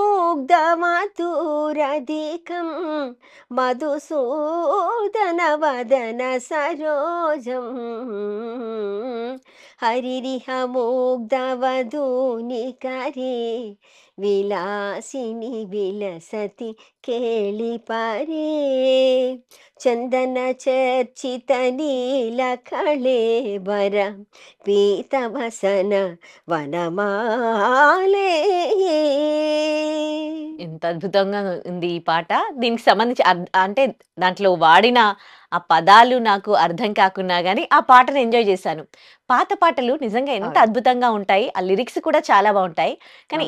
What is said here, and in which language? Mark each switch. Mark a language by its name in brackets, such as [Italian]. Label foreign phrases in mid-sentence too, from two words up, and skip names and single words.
[Sanskrit] ముగ్ధమధురధికం మధుసూదన వదన సరోజం హరిరిహ ముగ్ధవధూనికరే విలాసిని విలసతి ಕೇಳಿ ಪಾರೇ ಚಂದನ ಚರ್ಚಿತ ನೀಲ ಕಳೇಬರ ಪೀತವಸನ వనమాలే. [Telugu] ఎంత అద్భుతంగా ఉంది ఈ పాట. దీనికి సంబంధించి అంటే దాంట్లో వాడిన ఆ పదాలు నాకు అర్థం కాకున్నా గానీ, ఆ పాటను ఎంజాయ్ చేశాను. పాత పాటలు నిజంగా ఎంత అవును. అద్భుతంగా ఉంటాయి. ఆ లిరిక్స్ కూడా చాలా బావుంటాయి. కానీ